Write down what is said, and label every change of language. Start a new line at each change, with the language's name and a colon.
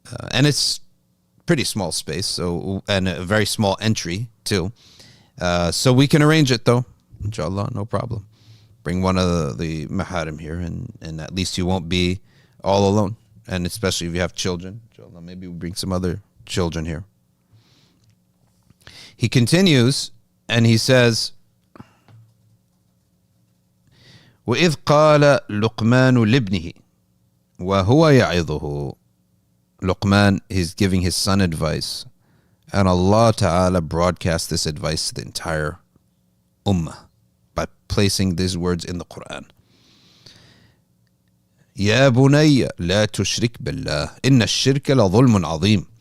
English: And it's pretty small space, so, and a very small entry too. So we can arrange it though, inshallah, no problem. Bring one of the maharim here, and at least you won't be all alone. And especially if you have children, inshallah, maybe we bring some other children here. He continues and he says,
Arabic: وَإِذْ قَالَ لُقْمَانُ لِابْنِهِ وَهُوَ يَعِظُهُ.
English: Luqman is giving his son advice, and Allah Ta'ala broadcasts this advice to the entire ummah by placing these words in the Quran.
Arabic: يَا بُنَيَّ لَا تُشْرِكْ بِاللَّهِ إِنَّ الشِّرْكَ لَظُلْمٌ عَظِيمٌ.